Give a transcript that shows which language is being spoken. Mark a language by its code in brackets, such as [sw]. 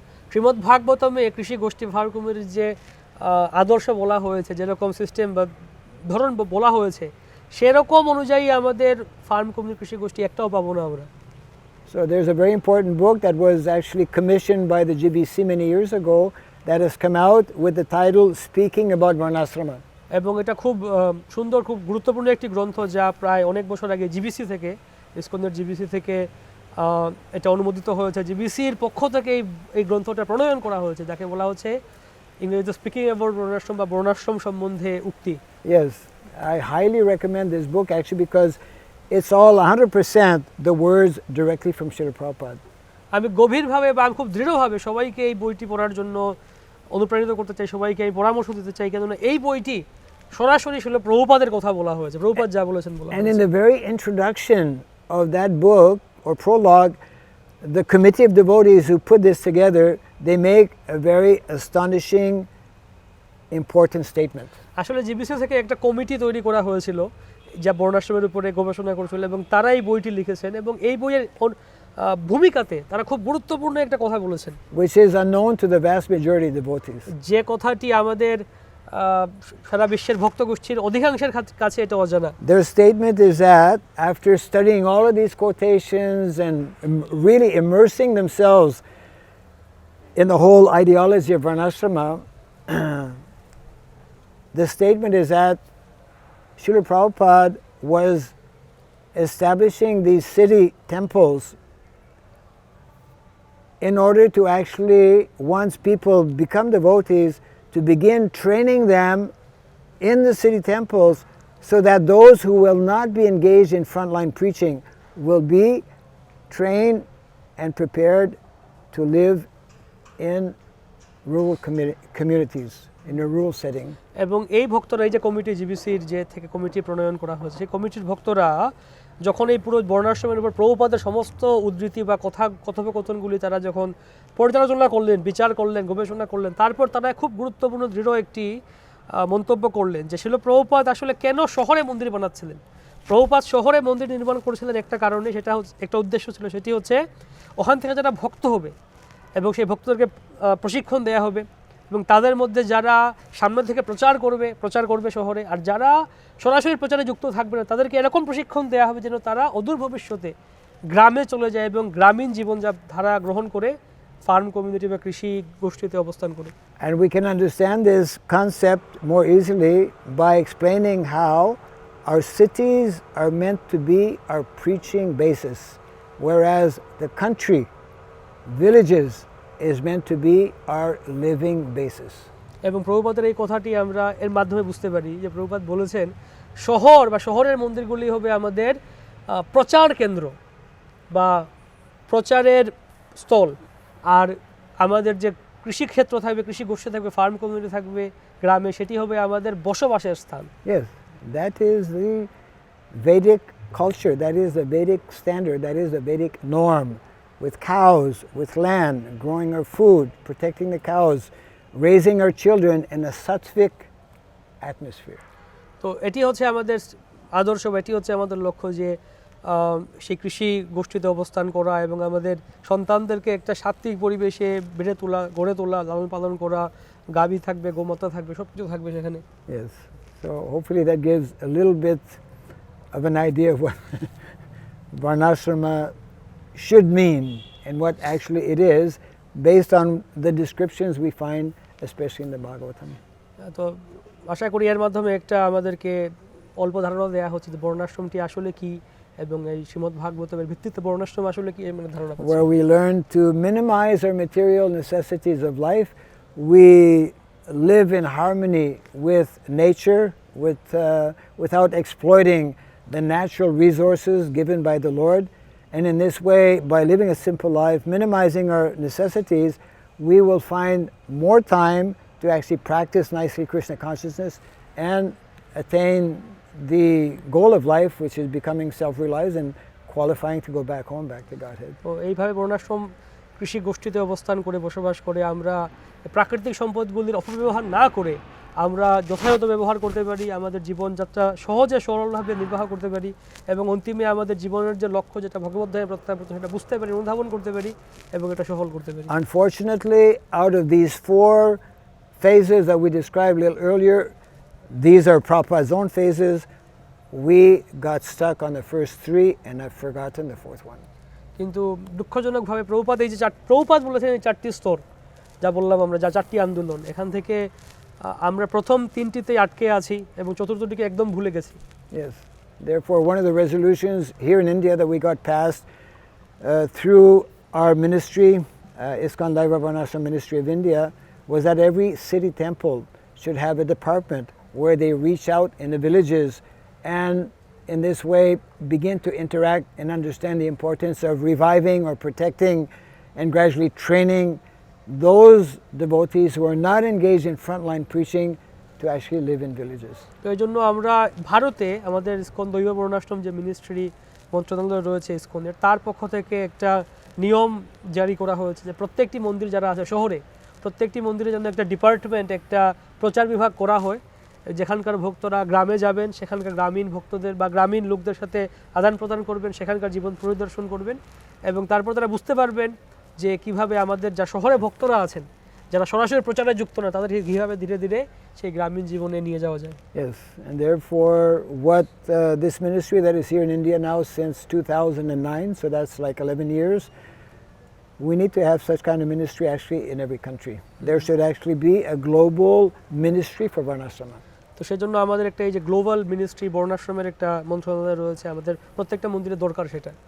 [bn] শ্রীমদ্ ভাগবতমে কৃষি গোষ্ঠী ফার্ম কমিউনিটির যে আদর্শ বলা হয়েছে, যেরকম সিস্টেম বা ধরন বলা হয়েছে, সেরকম অনুযায়ী আমাদের ফার্ম কমিউনিটি কৃষি গোষ্ঠী একটাও পাবো না আমরা। [en] So there's a very important book that was actually commissioned by the GBC many years ago that has come out with the title Speaking About Varnasrama. [bn] এবং এটা খুব সুন্দর, খুব গুরুত্বপূর্ণ একটি গ্রন্থ, যা প্রায় অনেক বছর আগে জিবিসি থেকে, ইসকনের জিবিসি থেকে এটা অনুমোদিত হয়েছে। জিবিসির পক্ষ থেকে এই গ্রন্থটা প্রণয়ন করা হয়েছে, যাকে বলা হচ্ছে ইংরেজিতে স্পিকিং অ্যাবাউট বর্ণাশ্রম বা বর্ণাশ্রম সম্বন্ধে উক্তি। [en] Yes, I highly recommend this book actually because it's all 100% the words directly from Srila Prabhupada. [bn] আমি গভীরভাবে বা আমি খুব দৃঢ়ভাবে সবাইকে এই বইটি পড়ার জন্য অনুপ্রাণিত করতে চাই, সবাইকে আমি পরামর্শ দিতে চাই, কেননা এই বইটি সরাসরি ছিল প্রভুপাদের কথা বলা হয়েছে, প্রভুপাদ যা বলেছেন বলা হয়েছে। [en] And in the very introduction of that book or prologue, the committee of devotees who put this together, they make a very astonishing, important statement. [bn] আসলে জিবিসি থেকে একটা কমিটি তৈরি করা হয়েছিল যা বর্ণাশ্রমের উপরে গবেষণা করেছিল, এবং তারা এই বইটি লিখেছেন, এবং এই বইয়ের ভূমিকাতে তারা খুব গুরুত্বপূর্ণ একটা কথা বলেছেন, [en] which is unknown to the vast majority of devotees. [bn] যে কথাটি আমাদের সারা বিশ্বের ভক্ত গোষ্ঠীর অধিকাংশের কাছে এটা অজানা। [en] Their statement is that after studying all of these quotations and really immersing themselves in the whole ideology of Varnasrama, the statement is that Srila Prabhupada was establishing these city temples in order to actually, once people become devotees, to begin training them in the city temples so that those who will not be engaged in frontline preaching will be trained and prepared to live in rural communities, in a rural setting. [bn] এবং এই ভক্তরা, এই যে committee জিবিসির যে থেকে committee প্রণয়ন করা হয়েছে, সেই কমিটির ভক্তরা যখন এই পুরো বর্ণাশ্রমের উপর প্রভুপাদের সমস্ত উদ্ধৃতি বা কথোপকথনগুলি তারা যখন পর্যালোচনা করলেন, বিচার করলেন, গবেষণা করলেন, তারপর তারা খুব গুরুত্বপূর্ণ দৃঢ় একটি মন্তব্য করলেন যে শিল প্রভুপাদ আসলে কেন শহরে মন্দির বানাচ্ছিলেন। প্রভুপাদ শহরে মন্দির নির্মাণ করেছিলেন একটা কারণে, সেটা একটা উদ্দেশ্য ছিল, সেটি হচ্ছে ওখান থেকে যারা ভক্ত হবে এবং সেই ভক্তদেরকে প্রশিক্ষণ দেওয়া হবে, এবং তাদের মধ্যে যারা সামনে থেকে প্রচার করবে শহরে, আর যারা সরাসরি প্রচারে যুক্ত থাকবে না, তাদেরকে এরকম প্রশিক্ষণ দেওয়া হবে যেন তারা অদূর ভবিষ্যতে গ্রামে চলে যায় এবং গ্রামীণ জীবনধারা গ্রহণ করে ফার্ম কমিউনিটি বা কৃষি গোষ্ঠীতে অবস্থান করে। [en] And we can understand this concept more easily by explaining how our cities are meant to be our preaching basis, whereas the country, villages, is meant to be our living basis. [bn] এবং প্রভুপাদের এই কথাটি আমরা এর মাধ্যমে বুঝতে পারি যে প্রভুপাদ বলেছেন শহর বা শহরের মন্দিরগুলি হবে আমাদের প্রচার কেন্দ্র বা প্রচারের স্থল, আর আমাদের যে কৃষিক্ষেত্র থাকবে, কৃষি গোষ্ঠী থাকবে, ফার্ম কমিউনিটি থাকবে গ্রামে, সেটি হবে আমাদের বসবাসের স্থান। [en] Yes, that is the Vedic culture, that is the Vedic standard, that is the Vedic norm, with cows, with land, growing our food, protecting the cows, raising our children in a sattvic atmosphere. [bn] তো এটি হচ্ছে আমাদের আদর্শ, এটি হচ্ছে আমাদের লক্ষ্য, যে সেই কৃষি গোষ্ঠীতে অবস্থান করা এবং আমাদের সন্তানদেরকে একটা সাত্বিক পরিবেশে গড়ে তোলা, লালন পালন করা, গাভী থাকবে, গোমাতা থাকবে, সব কিছু থাকবে সেখানে। [en] Yes, so hopefully that gives a little bit of an idea of what Varnasrama should mean and what actually it is based on the descriptions we find especially in the Bhagavatam. [bn] তো আশা করি এর মাধ্যমে একটা আমাদেরকে অল্প ধারণা দেওয়া হচ্ছে যে বর্ণাশ্রমটি আসলে কি এবং এই শ্রীমদ্ ভাগবতের ভিত্তিতে বর্ণাশ্রম আসলে কি এর ধারণা পাচ্ছি। [en] Where we learn to minimize our material necessities of life, we live in harmony with nature, without exploiting the natural resources given by the Lord. And in this way, by living a simple life, minimizing our necessities, we will find more time to actually practice nicely Krishna consciousness and attain the goal of life, which is becoming self-realized and qualifying to go back home, back to Godhead. [bn] তো এইভাবে বর্ণাশ্রম কৃষি গোষ্ঠীতে অবস্থান করে বসবাস করে আমরা প্রাকৃতিক সম্পদগুলির অপব্যবহার না করে আমরা যথাযথ ব্যবহার করতে পারি, আমাদের জীবনযাত্রা সহজে সরলভাবে নির্বাহ করতে পারি এবং অন্তিমে আমাদের জীবনের যে লক্ষ্য যেটা ভগবদ্ধামে প্রত্যাবর্তন সেটা বুঝতে পারি, অনুধাবন করতে পারি এবং এটা সফল করতে পারি। [en] Unfortunately, out of these 4 phases that we described a little earlier, these are Prabhupada's own phases. We got stuck on the first 3 and have forgotten the 4th one. [bn] কিন্তু দুঃখজনকভাবে প্রভুপাদ এই যে প্রভুপাদ বলেছেন এই 4টি স্তর যা বললাম আমরা, যা 4টি আন্দোলন, এখান থেকে আমরা প্রথম 3টিতেই আটকে আছি এবং চতুর্থটিকে একদম ভুলে গেছি। [en] Yes. Therefore, one of the resolutions here in India that we got passed through our ministry, ISKCON Daiva Varnasrama Ministry of India, was that every city temple should have a department where they reach out in the villages and in this way begin to interact and understand the importance of reviving or protecting and gradually training those devotees who are not engaged in frontline preaching to actually live in villages. [bn] তো এই জন্য আমরা ভারতে আমাদের ISKCON দৈব বর্ণাশ্রম যে ministry মন্ত্রণালয় রয়েছে ইসকনের, তার পক্ষ থেকে একটা নিয়ম জারি করা হয়েছে যে প্রত্যেকটি মন্দির যারা আছে শহরে, প্রত্যেকটি মন্দিরে যেন একটা ডিপার্টমেন্ট, একটা প্রচার বিভাগ করা হয়, যেখানকার ভক্তরা গ্রামে যাবেন, সেখানকার গ্রামীণ ভক্তদের বা গ্রামীণ লোকদের সাথে আদান প্রদান করবেন, সেখানকার জীবন পরিদর্শন করবেন এবং তারপর তারা বুঝতে পারবেন যে কিভাবে আমাদের যা শহরে ভক্তরা আছেন যারা সরাসরি প্রচারে যুক্ত না তাদেরকে কীভাবে ধীরে ধীরে সেই গ্রামীণ জীবনে নিয়ে যাওয়া যায়। [en] Yes, and therefore what this ministry that is here in India now since 2009, so that's like 11 years, we need to have such kind of ministry actually in every country. There should actually be a global ministry for Varnasrama. [bn] তো সেজন্য আমাদের একটা এই যে global ministry বর্ণাশ্রমের একটা মন্ত্রণালয় রয়েছে, আমাদের প্রত্যেকটা মন্দিরে দরকার সেটা।